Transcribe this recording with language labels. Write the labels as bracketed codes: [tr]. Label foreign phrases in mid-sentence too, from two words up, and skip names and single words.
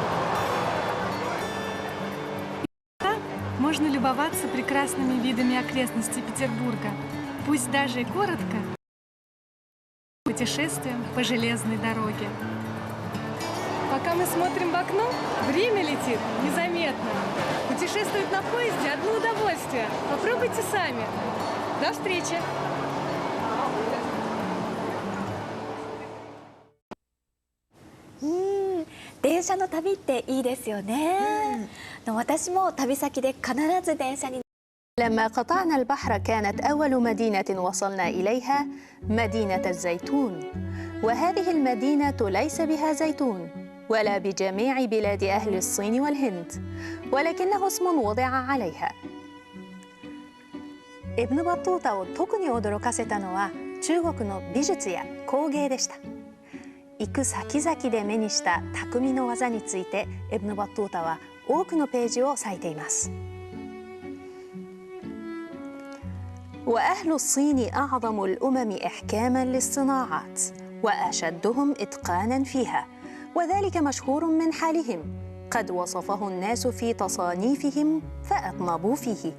[ru] Можно любоваться прекрасными видами окрестностей Петербурга, пусть даже и коротко, путешествием по железной дороге. Пока мы смотрим в окно, время летит незаметно. Путешествовать на поезде – одно удовольствие. Попробуйте сами. До встречи! [ja] 電車の旅っていいですよね。私も旅先で必ず電車に [ar] لما قطعنا البحر كانت أول مدينة وصلنا إليها مدينة الزيتون، وهذه المدينة ليس بها زيتون ولا بجميع بلاد أهل الصين والهند، ولكنه اسم وضع عليها. [ja] エブヌ・バトゥータを特に驚かせたのは中国の美術や工芸でした。行く先々で目にした匠の技についてエブヌ・バットゥータは多くのページを割いています。 [ar] وأهل الصين أعظم الأمم إحكاماً للصناعات وأشدهم إتقاناً فيها، وذلك مشهور من حالهم، قد وصفه الناس في تصانيفهم فأطنبوا فيه.